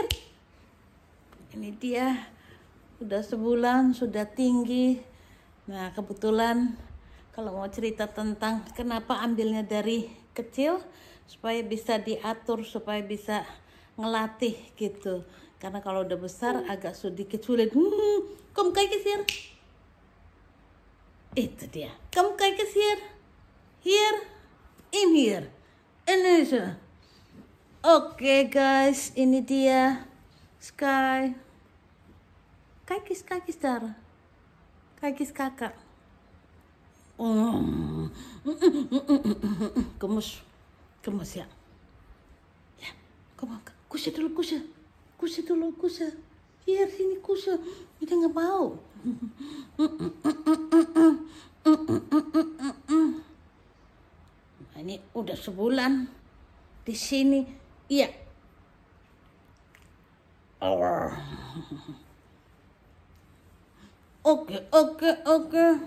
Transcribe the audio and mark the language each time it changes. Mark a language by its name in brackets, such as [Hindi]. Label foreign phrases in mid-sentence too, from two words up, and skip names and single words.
[Indonesian] Ini dia, udah sebulan, sudah tinggi. Nah kebetulan kalau mau cerita tentang kenapa ambilnya dari kecil, supaya bisa diatur, supaya bisa ngelatih gitu. Karena kalau udah besar agak sedikit sulit. [Dutch] Kom kijken hier. [Indonesian] Itu dia. [Dutch] Kom kijken hier. Hier. In hier. En deze. [Indonesian] Oke guys, ini dia Sky. [Dutch] Kijk eens daar. Kijk eens kakak. [Indonesian] Gemes ya. Ya, [Dutch] kom ook. Kusje dulu, kusje. Kusje dulu, kusje. Hier, [Indonesian] sini kusje. Dia nggak mau. Nah, ini udah sebulan di sini. Iya. Oke.